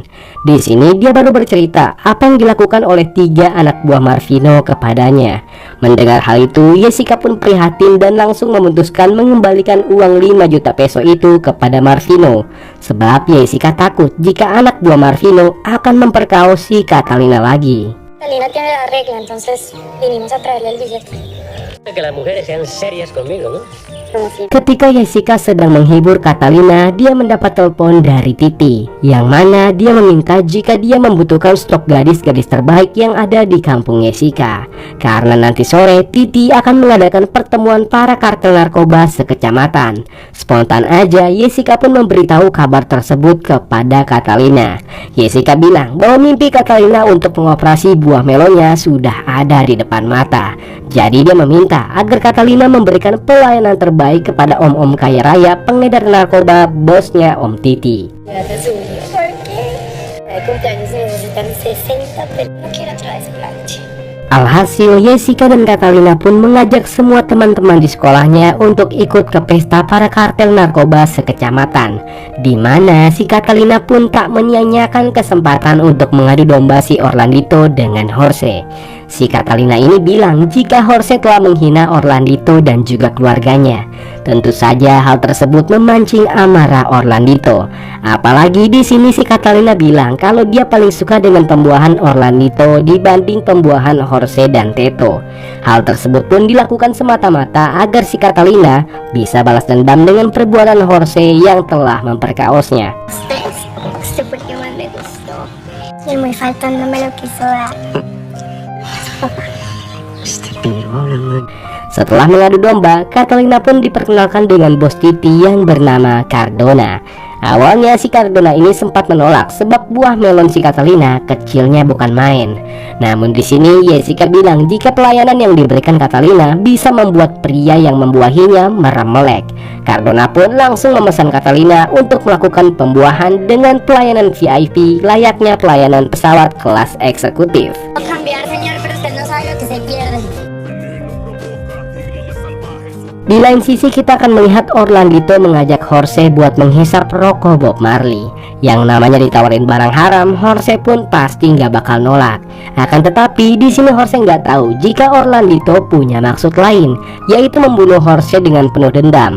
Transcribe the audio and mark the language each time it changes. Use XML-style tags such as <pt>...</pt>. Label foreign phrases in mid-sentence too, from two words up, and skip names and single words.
<id>Di sini dia baru bercerita apa yang dilakukan oleh 3 anak buah Marvino kepadanya. Mendengar hal itu, Jessica pun prihatin dan langsung memutuskan mengembalikan uang 5 juta peso itu kepada Marvino. Sebab Jessica takut jika anak buah Marvino akan memperkaos si Catalina lagi.</id> <es>Catalina tiene la regla, entonces vinimos a traerle el billete. Que las mujeres sean serias conmigo, ¿no?</es> <id>Ketika Jessica sedang menghibur Catalina, dia mendapat telepon dari Titi, yang mana dia meminta jika dia membutuhkan stok gadis-gadis terbaik yang ada di kampung Jessica. Karena nanti sore Titi akan mengadakan pertemuan para kartel narkoba sekecamatan. Spontan aja Jessica pun memberitahu kabar tersebut kepada Catalina. Jessica bilang bahwa mimpi Catalina untuk mengoperasi buah melonnya sudah ada di depan mata. Jadi dia meminta agar Catalina memberikan pelayanan terbaik kepada om-om kaya raya pengedar narkoba bosnya Om Titi.</id> <es>¿Por qué? De cumpleaños necesitan 60, pero no quiero otra vez planche.</es> <id>Alhasil, Jessica dan Catalina pun mengajak semua teman-teman di sekolahnya untuk ikut ke pesta para kartel narkoba sekecamatan, di mana si Catalina pun tak menyia-nyiakan kesempatan untuk mengadu domba si Orlandito dengan Jorge. Si Catalina ini bilang jika Jorge telah menghina Orlandito dan juga keluarganya. Tentu saja hal tersebut memancing amarah Orlandito. Apalagi di sini si Catalina bilang kalau dia paling suka dengan pembuahan Orlandito dibanding pembuahan Jorge dan Teto. Hal tersebut pun dilakukan semata-mata agar si Catalina bisa balas dendam dengan perbuatan Jorge yang telah memperkaosnya.</id> <es>Usted porque más me gustó. Y muy faltón no me lo quiso dar.</es> <id>Setelah mengadu domba, Catalina pun diperkenalkan dengan bos Titi yang bernama Cardona. Awalnya si Cardona ini sempat menolak sebab buah melon si Catalina kecilnya bukan main. Namun di sini Jessica bilang jika pelayanan yang diberikan Catalina bisa membuat pria yang membuahinya merem melek. Cardona pun langsung memesan Catalina untuk melakukan pembuahan dengan pelayanan VIP layaknya pelayanan pesawat kelas eksekutif.</id> <es>Cambiar, señor, pero usted no sabe lo que se pierde.</es> <id>Di lain sisi kita akan melihat Orlandito mengajak Jorge buat menghisap rokok Bob Marley. Yang namanya ditawarin barang haram, Jorge pun pasti nggak bakal nolak. Akan tetapi di sini Jorge nggak tahu jika Orlandito punya maksud lain, yaitu membunuh Jorge dengan penuh dendam.</id>